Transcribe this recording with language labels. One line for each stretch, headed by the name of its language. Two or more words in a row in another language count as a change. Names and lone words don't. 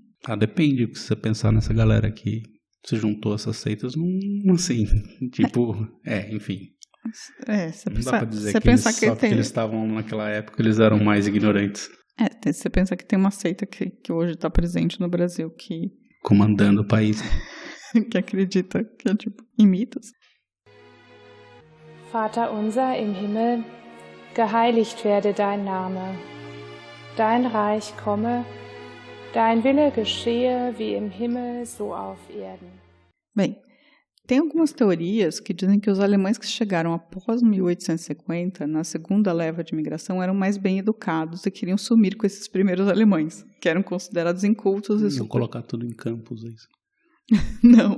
Portuguese: Depende do que você pensar nessa galera que se juntou a essas seitas, não assim, tipo, enfim. Não dá pra dizer que porque eles estavam naquela época, eles eram mais ignorantes. Você pensa que tem uma seita que hoje está presente no Brasil que... comandando o país. que acredita que é tipo em mitos.
German: Vater unser im Himmel, geheiligt werde dein Name. Dein Reich komme, dein Wille geschehe wie im Himmel, so auf Erden.
Portuguese: Bem, tem algumas teorias que dizem que os alemães que chegaram após 1850, na segunda leva de imigração, eram mais bem educados e queriam sumir com esses primeiros alemães, que eram considerados incultos e super... colocar tudo em campos, é isso? Não.